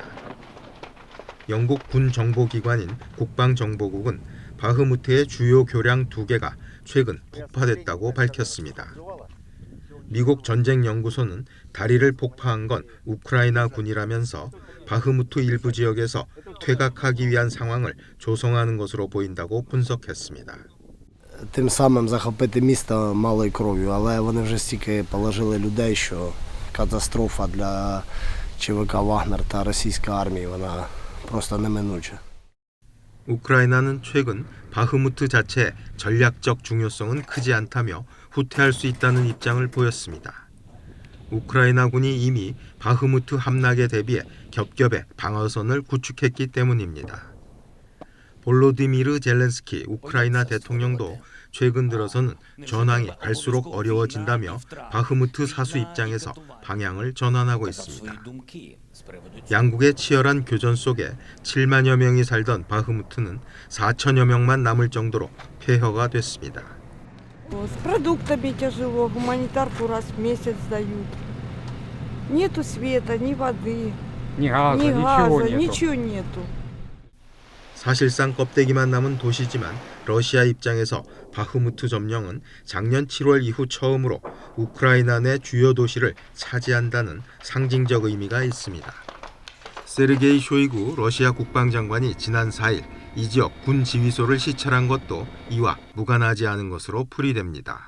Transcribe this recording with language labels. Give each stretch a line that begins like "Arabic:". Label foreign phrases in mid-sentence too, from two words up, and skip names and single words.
Korean: 영국 군 정보기관인 국방정보국은 바흐무트의 주요 교량 2개가 최근 폭파됐다고 밝혔습니다. 미국 전쟁연구소는 다리를 폭파한 건 우크라이나 군이라면서 바흐무트 일부 지역에서 퇴각하기 위한 상황을 조성하는 것으로 보인다고 분석했습니다.
Ukrainian: Тим самим захопити місто малою кров'ю, але вони вже стільки положили людей, що катастрофа для ЧВК Вагнер та російської армії, вона просто неминуча.
Korean: 우크라이나는 최근 바흐무트 자체의 전략적 중요성은 크지 않다며 후퇴할 수 있다는 입장을 보였습니다. 우크라이나군이 이미 바흐무트 함락에 대비해 겹겹의 방어선을 구축했기 때문입니다. 볼로디미르 젤렌스키 우크라이나 대통령도 최근 들어서는 전황이 갈수록 어려워진다며 바흐무트 사수 입장에서 방향을 전환하고 있습니다. 양국의 치열한 교전 속에 7만여 명이 살던 바흐무트는 4천여 명만 남을 정도로 폐허가 됐습니다.
Russian: С продуктами тяжело, гуманитарку раз в месяц дают. Нету света, ни воды, ни газа, ничего нету.
Korean: 사실상 껍데기만 남은 도시지만 러시아 입장에서 바흐무트 점령은 작년 7월 이후 처음으로 우크라이나 내 주요 도시를 차지한다는 상징적 의미가 있습니다. 세르게이 쇼이구 러시아 국방장관이 지난 4일 이 지역 군 지휘소를 시찰한 것도 이와 무관하지 않은 것으로 풀이됩니다.